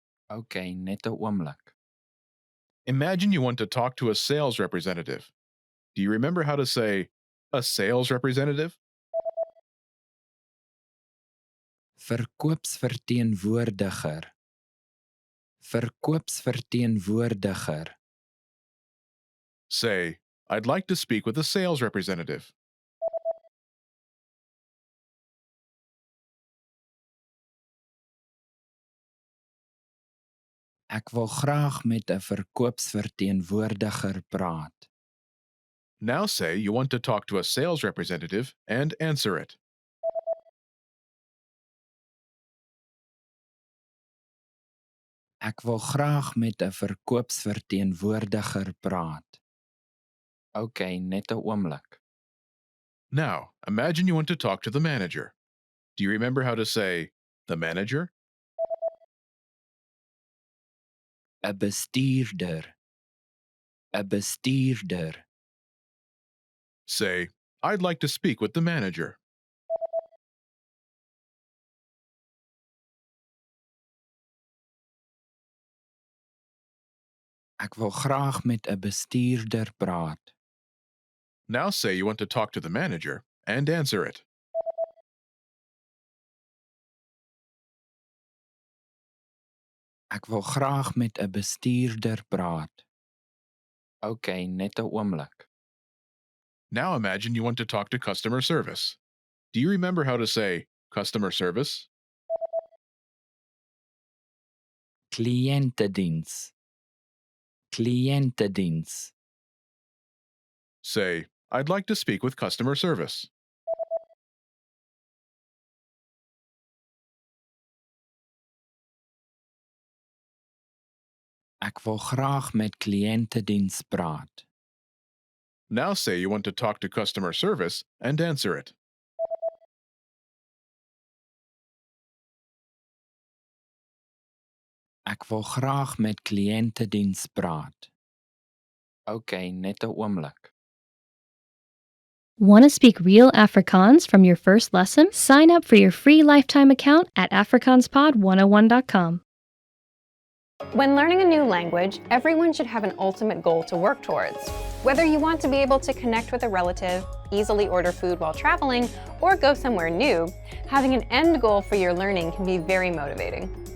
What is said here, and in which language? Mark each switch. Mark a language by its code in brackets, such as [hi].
[af] OK, net 'n oomblik. [en] Imagine you want to talk to a sales representative. Do you remember how to say, a sales representative? [af] Verkoopsverteenwoordiger. Verkoopsverteenwoordiger. [en] Say, I'd like to speak with a sales representative. [af] Ek wil graag met 'n verkoopsverteenwoordiger praat. [en] Now say you want to talk to a sales representative and answer it. [af] Ek wil graag met 'n verkoopsverteenwoordiger praat. OK, net 'n oomblik. [en] Now, imagine you want to talk to the manager. Do you remember how to say, the manager? [af] 'n bestuurder. 'n bestuurder. [en] Say, I'd like to speak with the manager. [af] Ek wil graag met 'n bestuurder praat. [en] Now say you want to talk to the manager and answer it. [af] Ek wil graag met 'n bestuurder praat. OK, net 'n oomblik. [en] Now imagine you want to talk to customer service. Do you remember how to say customer service? [af] Kliëntediens. Kliëntediens. [en] Say, I'd like to speak with customer service. [af] Ek wil graag met kliëntediens praat. [en] Now say you want to talk to customer service and answer it. [af] Ek wil graag met kliëntediens praat. OK, net 'n oomblik. [en] Want to speak real Afrikaans from your first lesson? Sign up for your free lifetime account at afrikaanspod101.com. When learning a new language, everyone should have an ultimate goal to work towards. Whether you want to be able to connect with a relative, easily order food while traveling, or go somewhere new, having an end goal for your learning can be very motivating.